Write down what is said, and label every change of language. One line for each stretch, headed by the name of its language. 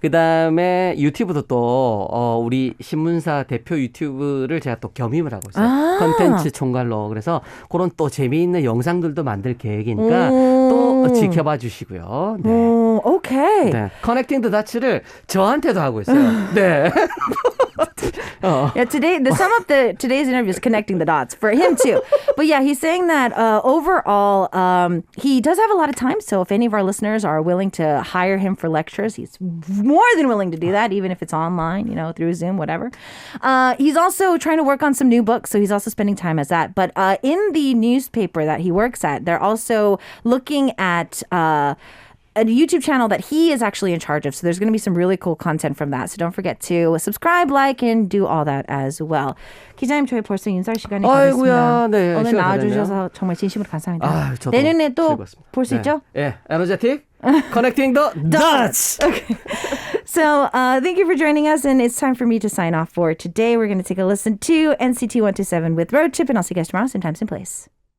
Korean: 그다음에 유튜브도 또 우리 신문사 대표 유튜브를 제가 또 겸임을 하고 있어요. 컨텐츠 총괄로. 그래서 그런 또 재미있는 영상들도 만들 계획이니까 또 지켜봐 주시고요. 네. 오케이. 네. 커넥팅 더 다츠를 저한테도 하고 있어요. 네.
English: Yeah, some of today's interview is connecting the dots for him too. But yeah, he's saying that overall, he does have a lot of time. So if any of our listeners are willing to hire him for lectures, he's more than willing to do that, even if it's online, through Zoom, whatever. He's also trying to work on some new books, so he's also spending time as that. But in the newspaper that he works at, they're also looking at a YouTube channel that he is actually in charge of. So there's going to be some really cool content from that. So don't forget to subscribe, like, and do all that as well.
Korean: 기자님, 저희 벌써 인사할 시간이 아이고야, 네, 오늘 시간 다 나와주셔서 정말 진심으로 감사합니다. 저도 내년에 또 볼 수 네. 있죠?
English: 예, 에너제틱 Connecting the Dots. Okay. So thank you for joining us, and it's time for me to sign off for today. We're going to take a listen to NCT 127 with Road Trip, and I'll see you guys tomorrow, same time, same place.